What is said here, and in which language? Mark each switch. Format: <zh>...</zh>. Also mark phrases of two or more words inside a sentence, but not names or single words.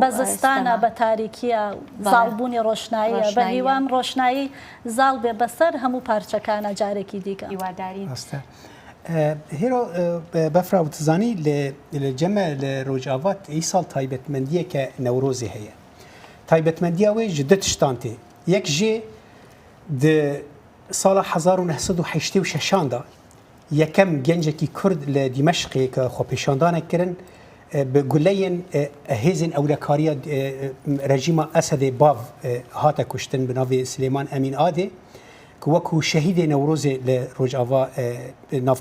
<ckb>بە زستانە بە تاریکیە زاڵبوونی ڕۆشناییە بە هیوام ڕۆشنایی زاڵ بێ بەسەر هەموو پارچەکانە جارێکی دیکە هیوادارین هێرۆ بەفرا وتزانی لە جەمە لە ڕۆژاوات ئیساڵ تایبەتمەندیە کە نەورۆزی هەیە تایبەتمەندیاوەی</ckb> <ku>ji du tiştan tê yek jê di sala 1986 yekem gencekî Kurd li Dîmeşqê ke xwepêşandanek kirin bi guleyên hêzên ewlekariya rejîma Esedê bav hate kuştin bi navê Silêman Emîn Adê ku wekû şehîdê Newrozê li Rojava nav</ku>